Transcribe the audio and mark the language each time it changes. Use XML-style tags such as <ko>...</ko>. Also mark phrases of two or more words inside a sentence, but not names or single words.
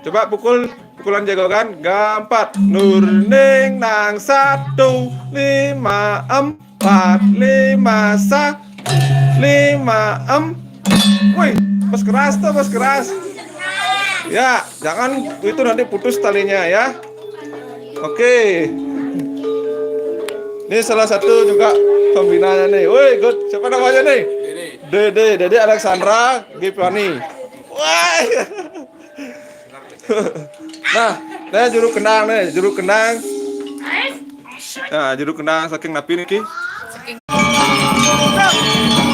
<id>Coba pukulan jegogan. Gampat. Nur ning nang 1, 5, 4, 5, 5, 4. Wih, pas keras tuh, pas keras. Ya, jangan itu nanti putus talinya ya. Oke. Ini salah satu juga pembinanya nih. Woi, good. Siapa namanya nih? Dede Alexandra Gipani. Wah. Nah juru kenang nih, juru kenang.</id> <ban>Nah, juru kenang saking napi nih ki.</ban>